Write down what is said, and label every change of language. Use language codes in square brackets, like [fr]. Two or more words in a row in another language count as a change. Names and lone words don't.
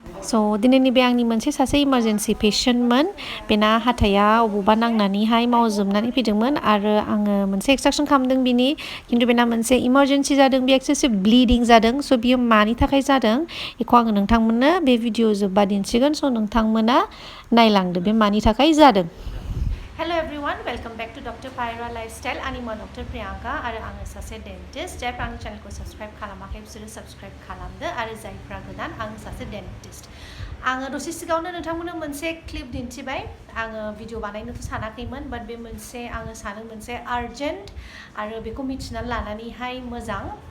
[brx] So दिनैनि बे आंनि मोनसे सासे [en] emergency patientमोन [brx] बेना हाथाया अबावबा नांनानैहाय मावजोबनानै फैदोंमोन आरो आङो मोनसे एक्सट्राक्शन खालामदों बिनि खिन्थु बेना मोनसे इमारजेन्सि जादों बे [en] excessive bleeding [brx] जादों स' बियो मानि थाखाय जादों बेखौ आङो नोंथांमोननो बे भिडिअ जोब्बा दिन्थिगोन स' नोंथांमोना नायलांदो बे मानि थाखाय जादों [en] Hello everyone, welcome back to Dr. Pyra Lifestyle. I'm Dr. [brx] Priyanka आरो आङो सासे डेन्टिस्ट जायफ्रा आंनि चेनेलखौ साबस्क्राइब खालामाखै बिसोरो साबस्क्राइब खालामदो आरो जायफ्रा गोदान आं सासे डेन्टिस्ट आङो दसे सिगाङावनो नोंथांमोननो मोनसे क्लिप दिन्थिबाय आङो भिडिअ बानायनोथ' सानाखैमोन बाट बे मोनसे आङो सानो मोनसे आर्जेन्ट आरो बेखौ मिथिनानै लानानैहाय मोजां